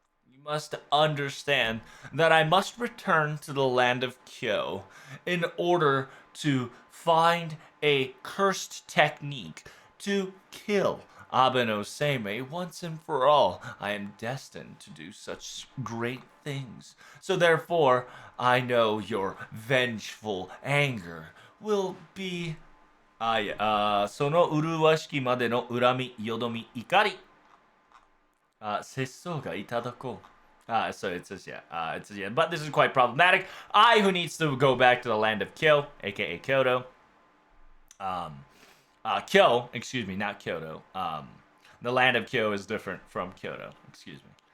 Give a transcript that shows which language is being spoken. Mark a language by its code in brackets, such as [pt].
[en] You must understand that I must return to the land of Kyo in order to find a cursed technique to kill Abe-no-Seimei once and for all. I am destined to do such great things. So therefore, I know your vengeful anger will be [ja] その麗しきまでの恨み、よどみ、怒り、節操がいただこう. [en] So it says, yeah, it says, yeah, but this is quite problematic. I, who needs to go back to the land of Kyo, aka Kyoto. Kyo, excuse me, not Kyoto. The land of Kyo is different from Kyoto, excuse me.